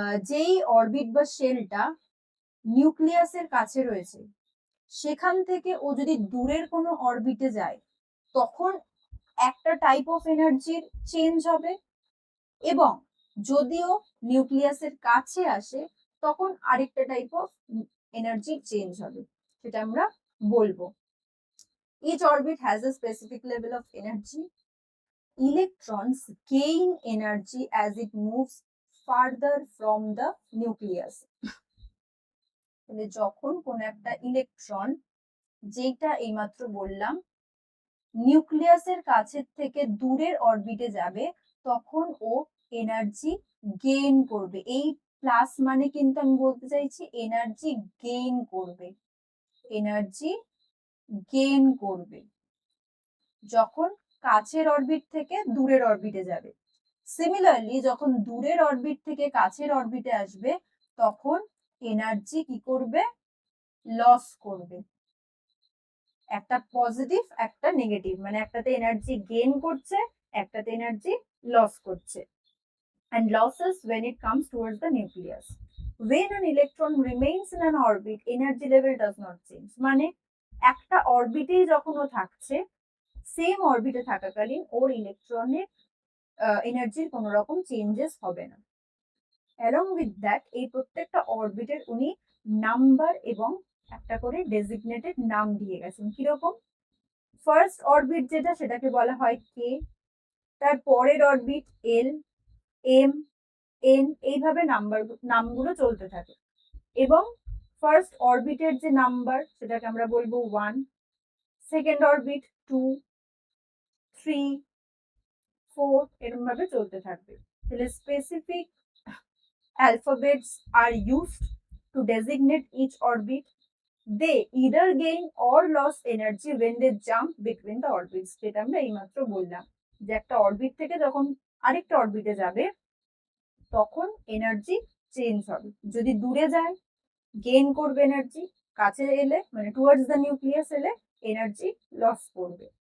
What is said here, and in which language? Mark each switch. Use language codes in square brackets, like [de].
[bn] যেই অরবিট বা শেলটা নিউক্লিয়াসের কাছে রয়েছে সেখান থেকে ও যদি দূরের কোনো অরবিটে যায় তখন একটা টাইপ অফ এনার্জির চেঞ্জ হবে, এবং যদিও নিউক্লিয়াসের কাছে আসে তখন আরেকটা টাইপ অফ এনার্জি চেঞ্জ হবে, সেটা আমরা বলবো। [en] Each orbit has a specific level of energy. Electrons gain energy as it moves farther from the nucleus. [bn] তাহলে যখন কোন একটা ইলেকট্রন, যেটা এইমাত্র বললাম, নিউক্লিয়াসের কাছের থেকে দূরের অরবিটে যাবে তখন ও এনার্জি গেইন করবে। এই প্লাস মানে কিন্তু আমি বলতে চাইছি এনার্জি গেইন করবে, এনার্জি গেইন করবে যখন কাছের অরবিট থেকে দূরের অরবিটে যাবে। সিমিলারলি যখন দূরের অরবিট থেকে কাছের অরবিটে আসবে তখন এনার্জি কি করবে? লস করবে। একটা পজিটিভ একটা নেগেটিভ, মানে একটাতে এনার্জি গেইন করছে একটাতে এনার্জি লস করছে। [en] And losses when it comes towards the nucleus. When an electron remains in an orbit, energy level does not change. [bn] মানে একটা অরবিটেই যখন ও থাকছে, সেম অরবিটে থাকাকালীন ওর ইলেকট্রনের এনার্জির কোনো রকম চেঞ্জেস হবে না। অ্যালং উইথ দ্যাট এই প্রত্যেকটা অরবিটের উনি নাম্বার এবং একটা করে ডেজিগনেটেড নাম দিয়ে গেছেন। কিরকম? ফার্স্ট অরবিট যেটা সেটাকে বলা হয় কে, তার পরের অরবিট এল, এম, এন, এইভাবে নামগুলো চলতে থাকে। এবং ফার্স্ট অরবিটের যে নাম্বার সেটাকে আমরা বলবো 1, সেকেন্ড অরবিট 2, 3, 4, এরকম ভাবে চলতে থাকবে। তাহলে specific [en] alphabets are used to designate each orbit. They either gain or lose energy when they jump between the orbits. [bn] যেটা আমরা এইমাত্র বললাম যে একটা অরবিট থেকে যখন আরেকটা অরবিটে যাবে তখন এনার্জি চেঞ্জ হবে। যদি দূরে যায় গেইন করবে এনার্জি, কাছে এলে মানে টুয়ার্ডস দ্য নিউক্লিয়াস এলে এনার্জি লস করবে।